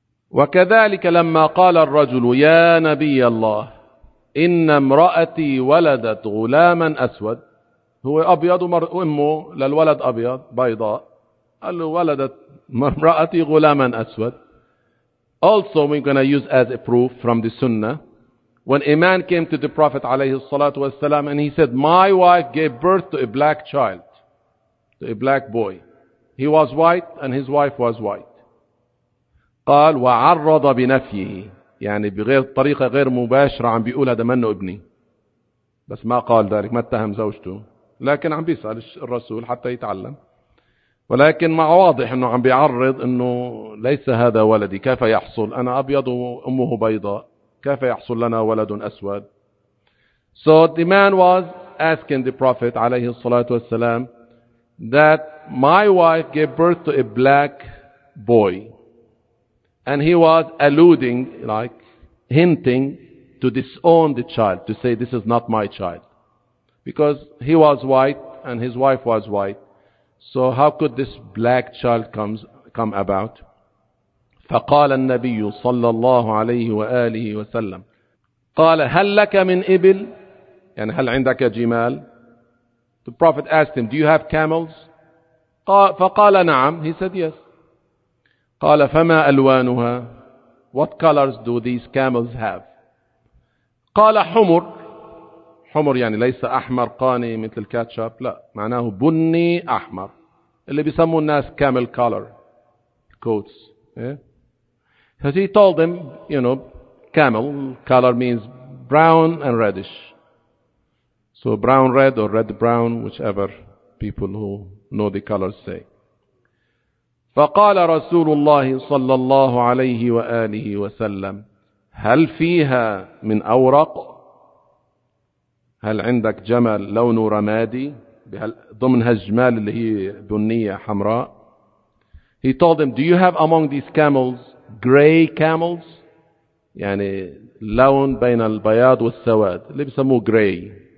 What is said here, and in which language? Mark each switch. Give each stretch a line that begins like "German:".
Arabic: وكذلك لما قال الرجل يا نبي الله إن امرأتي ولدت غلاما أسود، هو أبيض وأمه للولد أبيض بيضاء، قال له ولدت امرأتي غلاما أسود.
English: Also we're going to use as a proof from the Sunnah. When a man came to the Prophet
Arabic: عليه الصلاة والسلام
English: and he said my wife gave birth to a black child, to a black boy. He was white and his wife was white.
Arabic: قال وعرض بنفيه، يعني بغير طريقة غير مباشرة عم بيقول هذا منه ابني، بس ما قال ذلك، ما اتهم زوجته، لكن عم بيسأل الرسول حتى يتعلم، ولكن مع واضح انه عم بيعرض انه ليس هذا ولدي، كيف يحصل انا ابيض وامه بيضاء، كيف يحصل لنا ولد اسود.
English: So the man was asking the prophet
Arabic: عليه الصلاة والسلام
English: that my wife gave birth to a black boy. And he was alluding, like hinting, to disown the child, to say this is not my child. Because he was white and his wife was white. So how could this black child come about?
Arabic: فقال النبي صلى الله عليه وآله وسلم قال هل لك من إبل؟ يعني هل عندك جمال؟
English: The Prophet asked him, do you have camels?
Arabic: فقال نعم.
English: He said yes.
Arabic: قال فما ألوانها؟
English: What colors do these camels have?
Arabic: قال حمر. حمر يعني ليس أحمر قاني مثل الكاتشاب، لا، معناه بني أحمر، اللي بيسموه الناس
English: camel color coats. So he told them, you know, camel color means brown and reddish. So brown red or red brown, whichever people who know the colors say.
Arabic: فقال رسول الله صلى الله عليه وآله وسلم هل فيها من أورق؟ هل عندك جمل لونه رمادي ضمن هالجمال اللي هي بنية حمراء؟
English: He told them, do you have among these camels gray camels؟
Arabic: يعني لون بين البياض والسواد اللي بيسموه gray.